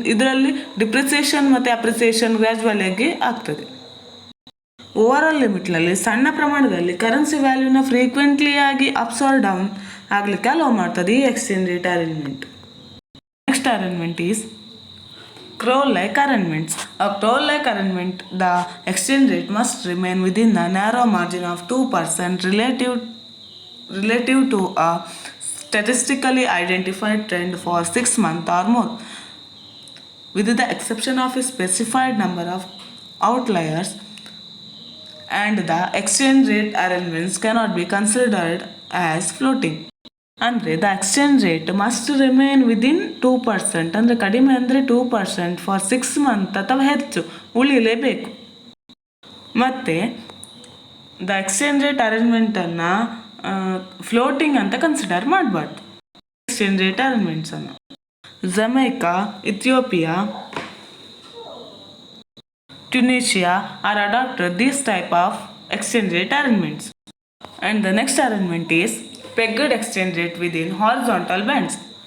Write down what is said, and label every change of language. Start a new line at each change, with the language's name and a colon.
Kannada: ಇದರಲ್ಲಿ ಡಿಪ್ರಿಸಿಯೇಷನ್ ಮತ್ತು ಅಪ್ರಿಸಿಯೇಷನ್ ಗ್ರಾಜುವಲಿಯಾಗಿ ಆಗ್ತದೆ. ಓವರ್ ಆಲ್ ಲಿಮಿಟ್ನಲ್ಲಿ ಸಣ್ಣ ಪ್ರಮಾಣದಲ್ಲಿ ಕರೆನ್ಸಿ ವ್ಯಾಲ್ಯೂನ ಫ್ರೀಕ್ವೆಂಟ್ಲಿ ಆಗಿ ಅಪ್ಸ್ ಆರ್ ಡೌನ್ ಆಗಲಿಕ್ಕೆ ಅಲೋ ಮಾಡ್ತದೆ ಈ exchange rate arrangement.
English: Next arrangement is Crow-like arrangements. A crow-like arrangement, the exchange rate must remain within the narrow margin of 2% relative to a statistically identified trend for 6 months or more, with the exception of a specified number of outliers, and the exchange rate arrangements cannot be considered as floating.
Kannada: ಅಂದರೆ
English: the exchange rate must remain within 2%,
Kannada: ಅಂದರೆ ಕಡಿಮೆ ಅಂದರೆ 2% for 6 month ಅಥವಾ ಹೆಚ್ಚು ಉಳಿಯಲೇಬೇಕು. ಮತ್ತು the exchange rate ಅರೇಂಜ್ಮೆಂಟನ್ನು floating ಅಂತ consider ಮಾಡಬಾರ್ದು. Exchange rate ಅರೇಂಜ್ಮೆಂಟ್ಸನ್ನು Jamaica, Ethiopia,
English: Tunisia are adopted this type of exchange rate arrangements. And the next arrangement is pegged exchange rate within horizontal bands.